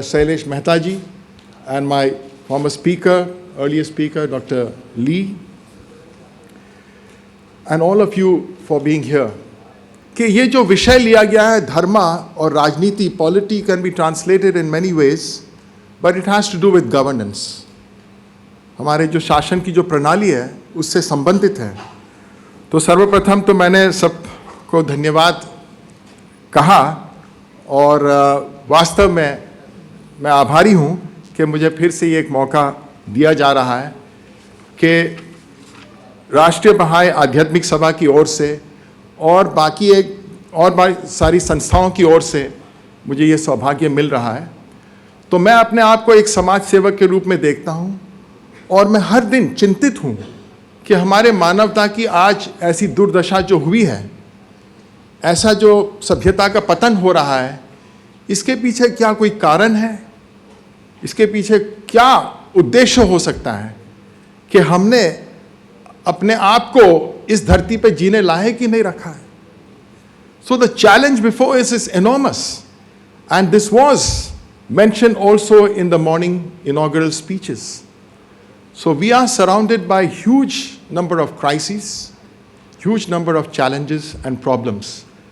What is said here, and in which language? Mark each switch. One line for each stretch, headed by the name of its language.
English: Shailesh Mehta ji, and my former speaker, earlier speaker, Dr. Lee, and all of you for being here.
Hindi: कि ये जो विषय लिया गया है धर्मा और राजनीति,
English: polity can be translated in many ways, but it has to do with governance.
Hindi: हमारे जो शासन की जो प्रणाली है उससे संबंधित है. तो सर्वप्रथम तो मैंने सबको धन्यवाद कहा, और वास्तव में मैं आभारी हूँ कि मुझे फिर से ये एक मौका दिया जा रहा है कि राष्ट्रीय बहाई आध्यात्मिक सभा की ओर से और बाकी सारी संस्थाओं की ओर से मुझे ये सौभाग्य मिल रहा है. तो मैं अपने आप को एक समाज सेवक के रूप में देखता हूँ, और मैं हर दिन चिंतित हूँ कि हमारे मानवता की आज ऐसी दुर्दशा जो हुई है, ऐसा जो सभ्यता का पतन हो रहा है, इसके पीछे क्या कोई कारण है? इसके पीछे क्या उद्देश्य हो सकता है कि हमने अपने आप को इस धरती पे जीने लायक ही नहीं रखा है?
English: So the challenge before us is enormous, and this was mentioned also in the morning inaugural speeches. So we are surrounded by huge number of crises, huge number of challenges and problems.